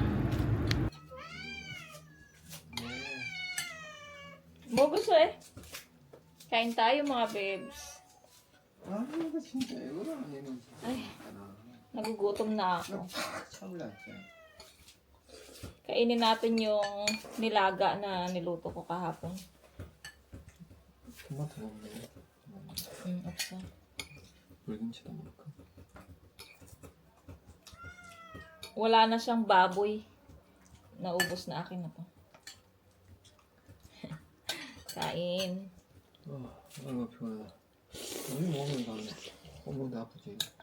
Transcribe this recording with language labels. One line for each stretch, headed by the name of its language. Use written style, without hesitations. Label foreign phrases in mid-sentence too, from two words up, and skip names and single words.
Filipino: Gusto kain tayo mga bebs. Ay, nagugutom na ako. Kainin natin yung nilaga na niluto ko kahapon.
Korean: 토마토 먹네. 없어. 물김치도 먹을까?
Filipino: Wala na siyang baboy. Naubos na akin na to. Kain.
Korean: 얼마나 피곤하다. 우유 먹으면 나는 온몸도 아프지.